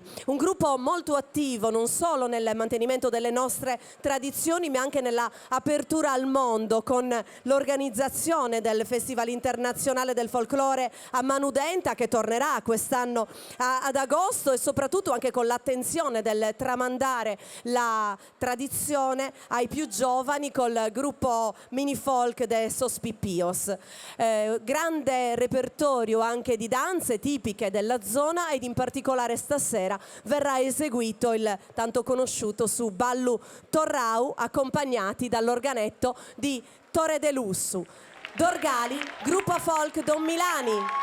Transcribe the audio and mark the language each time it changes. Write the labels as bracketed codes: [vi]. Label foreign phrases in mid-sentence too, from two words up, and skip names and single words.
[it] Un gruppo molto attivo non solo nel mantenimento delle nostre tradizioni ma anche nella apertura al mondo con l'organizzazione del Festival Internazionale del Folklore a Manudenta che tornerà quest'anno ad agosto e soprattutto anche con l'attenzione del tramandare la tradizione ai più giovani col gruppo Mini Folk de Sospipios. Grande repertorio anche di danze tipiche della zona ed in particolare stasera verrà eseguito il tanto conosciuto su Ballu Torrau accompagnati dall'organetto di Tore de Lussu. Dorgali, gruppo folk Don Milani.